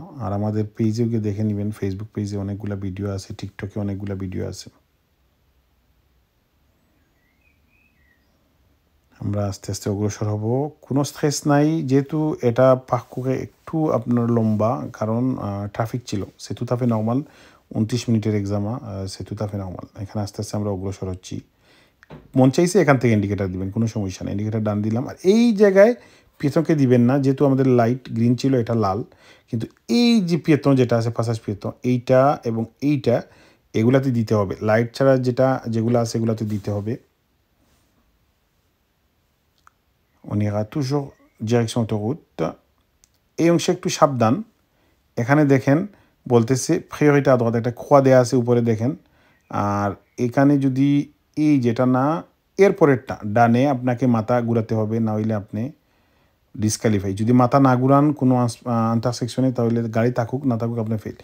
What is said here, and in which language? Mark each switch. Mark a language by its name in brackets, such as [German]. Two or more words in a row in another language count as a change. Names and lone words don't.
[Bangla] আর আমাদের পেজেও গিয়ে দেখে নেবেন, ফেসবুক পেজে অনেকগুলো ভিডিও আছে, টিকটকে অনেকগুলো ভিডিও আছে। আমরা আস্তে আস্তে অগ্রসর হব, কোনো স্ট্রেস নাই। যেহেতু এটা পার্কুরে একটু আপনার লম্বা, কারণ ট্রাফিক ছিল। সে [French] tout à fait [Bangla] নর্মাল, 29 মিনিটের এক্সামা, সে [French] tout à fait [Bangla] নর্মাল। এখানে আস্তে আস্তে আমরা অগ্রসর হচ্ছি। মন চাইছে এখান থেকে ইন্ডিকেটার দিবেন, কোনো সমস্যা নেই। ইন্ডিকেটার ডান দিলাম। আর এই জায়গায় পেতনকে দিবেন না, যেহেতু আমাদের [English] light green [Bangla] ছিল, এটা লাল। কিন্তু এই যে পেতন যেটা আছে, [French] passage piéton, [Bangla] এইটা এবং এইটা, এগুলাতে দিতে হবে। লাইট ছাড়া যেগুলো আছে এগুলাতে দিতে হবে। [French] On ira toujours direction autoroute। [Bangla] এই অংশে একটু সাবধান। এখানে দেখেন বলতেছে [French] priorité à droite, [Bangla] একটা খোয়া দেওয়া আছে উপরে দেখেন। আর এখানে যদি এই যেটা না, এর পরেরটা ডানে আপনাকে মাথা ঘুরাতে হবে, না হইলে আপনি ডিসকালিফাই। যদি মাথা না ঘুরান কোনো আন্টারসেকশনে, তাহলে গাড়ি থাকুক না থাকুক আপনি ফেল।